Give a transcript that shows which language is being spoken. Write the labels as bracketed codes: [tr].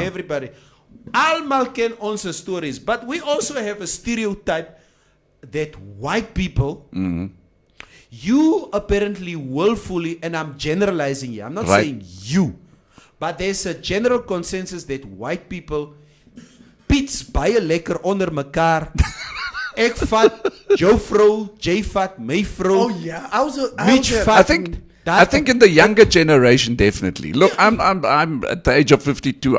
[en] Everybody, [af] almal ken onze stories, [en] but we also have a stereotype that white people. You apparently willfully, and I'm generalizing here, I'm not Right. saying you, but there's a general consensus that white people [af] pits baie lekker onder mekaar. Ek vat jou vrou, jy vat my vrou. [en] Oh yeah. I was [af] Mitch vat [en] I think in the younger generation, definitely. Look, I'm at the age of 52.